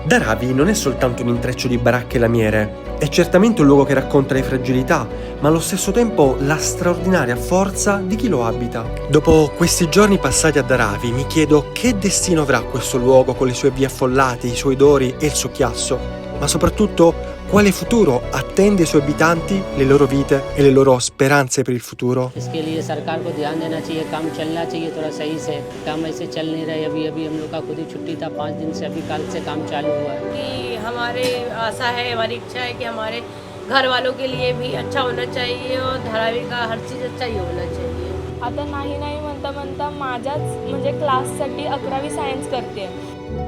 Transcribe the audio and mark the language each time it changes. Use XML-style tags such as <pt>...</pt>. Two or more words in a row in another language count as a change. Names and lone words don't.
<it>Dharavi non è soltanto un intreccio di baracche e lamiere, è certamente un luogo che racconta le fragilità, ma allo stesso tempo la straordinaria forza di chi lo abita. Dopo questi giorni passati a Dharavi mi chiedo che destino avrà questo luogo con le sue vie affollate, i suoi odori e il suo chiasso, ma soprattutto quale futuro attende i suoi abitanti, le loro vite e le loro speranze per il futuro.</it> <hi>इसके लिए सरकार को ध्यान देना चाहिए, काम चलना चाहिए थोड़ा सही से। काम ऐसे चल नहीं रहे, अभी हम लोग का खुद ही छुट्टी था 5 दिन से, अभी कल से काम चालू हुआ है। कि हमारे आशा है, हमारी इच्छा है कि हमारे घर वालों के लिए भी अच्छा होना चाहिए और धारावी का हर चीज़ अच्छा ही होना चाहिए.</hi> <mr>आता नाही म्हणता म्हणता माझ्याच म्हणजे क्लाससाठी 11वी सायन्स करते.</mr>